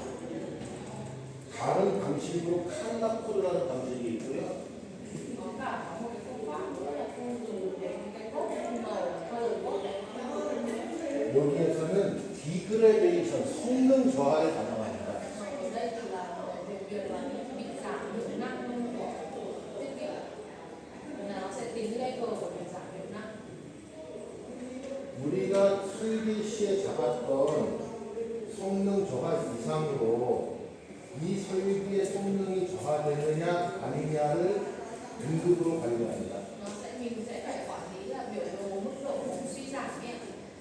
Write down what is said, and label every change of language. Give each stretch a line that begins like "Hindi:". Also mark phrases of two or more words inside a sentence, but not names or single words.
Korean: 다른 방식으로 칼라코드라는 방식이 있고요.
Vietnamese: Có cả có một cái phương pháp nữa là phương dùng cái cốt màu
English: color code
Vietnamese: đấy.
Korean: 여기에서는 디그레데이션, 성능 저하를 가정합니다.
Vietnamese: Ở đây thì là về việc là bị giảm hiệu năng của thiết bị, là nó sẽ tính level của việc giảm hiệu năng.
Korean: 우리가 설비 시에 잡았던 성능 저하 이상으로 이 설비의 성능이 저하되느냐 아니냐를 등급으로 관리합니다.
Vietnamese: Mình sẽ phải quản lý là biểu đồ mức độ suy giảm nhé.